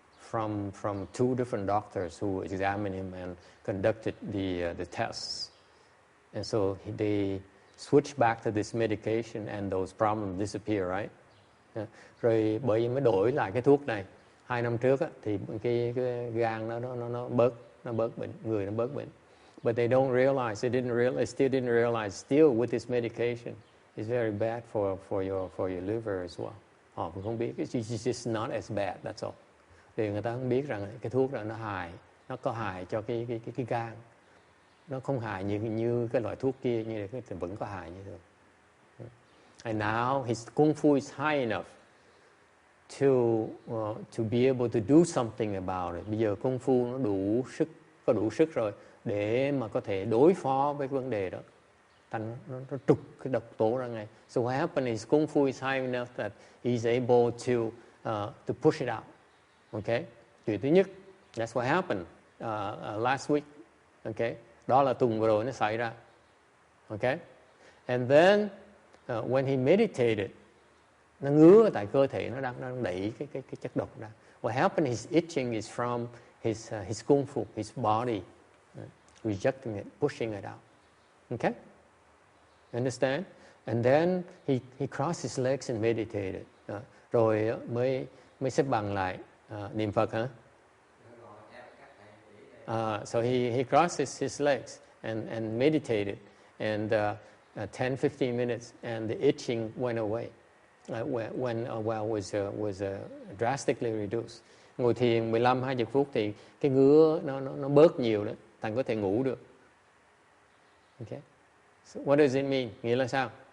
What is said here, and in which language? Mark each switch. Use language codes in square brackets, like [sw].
[en] From 2 different doctors who examined him and conducted the tests, and so they switched back to this medication, and those problems disappear, right? [vi] Rồi bởi vì mới đổi lại cái thuốc này 2 năm trước thì cái gan nó bớt bệnh, người nó bớt bệnh. [en] But they don't realize, they still didn't realize with this medication it's very bad for your liver as well. [vi] Họ cũng không biết, [en] it's just not as bad, that's all. [vi] Thì người ta không biết rằng cái thuốc đó nó có hại cho cái gan. Nó không hại như cái loại thuốc kia, như thì vẫn có hại như thường. [en] And now his kung fu is high enough to be able to do something about it. [vi] Bây giờ kung fu nó có đủ sức rồi để mà có thể đối phó với vấn đề đó. Thành nó trục cái độc tố ra ngay. [en] So what happened is kung fu is high enough that he's able to push it out. Okay? [vi] Chuyện thứ nhất, [en] that's what happened last week. [vi] Okay, đó là tuần vừa rồi nó xảy ra. Okay, [en] and then when he meditated, [vi] nó ngứa tại cơ thể nó đang đẩy cái chất độc ra. [en] What happened is itching is from his kung fu, his body rejecting it, pushing it out. Okay, understand? And then he crossed his legs and meditated. [vi] Rồi mới xếp bằng lại niệm Phật hả? [en] So he crossed his legs and meditated, and 10-15 minutes, and the itching went away. Was drastically reduced. [vi] Ngồi thiền 15-20 phút thì cái ngứa nó bớt nhiều đó, thành có thể ngủ được. Okay. [en] So what does it mean? [vi] Nghĩa là sao?